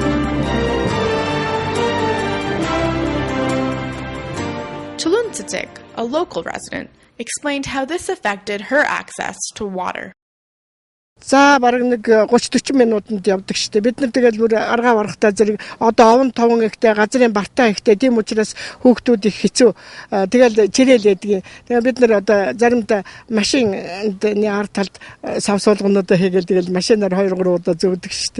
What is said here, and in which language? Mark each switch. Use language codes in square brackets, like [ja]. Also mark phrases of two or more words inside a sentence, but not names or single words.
[en] Tuluntsitik, a local resident, explained how this affected her access to water. [mn] За бараг нэг 30-40 минутанд явдаг штэ. Бид нар тэгэл бүр аргаа барахтаа зэрэг одоо овон товон ихтэй газрын бартаа ихтэй тийм учраас хүүхдүүд их хэцүү. Тэгэл чирэл ядгийг. Тэгээ бид нар одоо заримдаа машины ард талд савсуулгануудаа хийгээл тэгэл машинаар 2-3 удаа зөөдөг штэ.